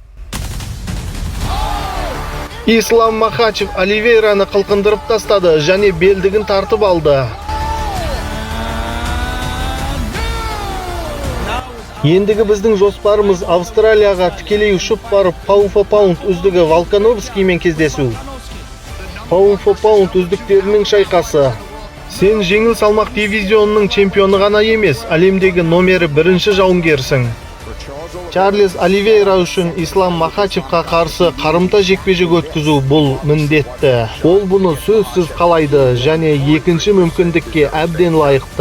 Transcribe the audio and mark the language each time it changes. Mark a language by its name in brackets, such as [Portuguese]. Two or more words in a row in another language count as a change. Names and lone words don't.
[Kazakh] Ислам Махачев Оливейраны қылқындырып тастады және белдігін тартып алды. Ендігі біздің жоспарымыз Австралияға тікелей ұшып барып [English] Pound for Pound [Kazakh] үздігі Волкановскиймен кездесу. [English] Pound for Pound [Kazakh] үздіктерінің шайқасы. Сен жеңіл салмақ дивизионының чемпионы ғана емес, әлемдегі номері бірінші жауынгерсің. Чарльз Оливейра үшін Ислам Махачевқа қарсы қарымта жекпе-жек өткізу бұл міндетті. Ол бұны сөзсіз қалайды және екінші мүмкіндікке әбден лайықты.